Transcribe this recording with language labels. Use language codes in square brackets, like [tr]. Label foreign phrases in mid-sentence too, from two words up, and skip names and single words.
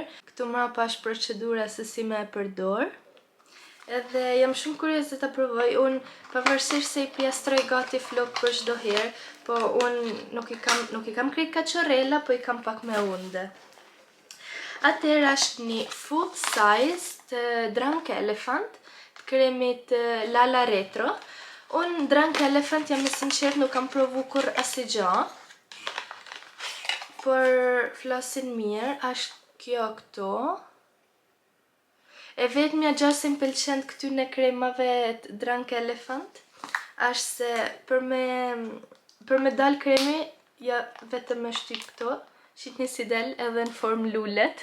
[sq] Këtu mrapa është procedura se si me e përdor. Edhe jam shumë kurioze të provoj, unë pavarësisht se i pjastroj gati flok për çdo herë, po unë nuk i kam krejt kachorrela, po i kam pak me unde. Atëherë është një [en] full size [sq] të Drunk Elephant, të kremit Lala Retro. Unë Drunk Elephant jam i sinqert nuk kam provu kur asgjë. Por flasin mirë, është kjo këto. E vetëmja gjë që më pëlqen këty në kremave të Drunk Elephant, është se për me dal kremi, ja vetëm me shtyp këto, shqit një si del edhe në formë lullet.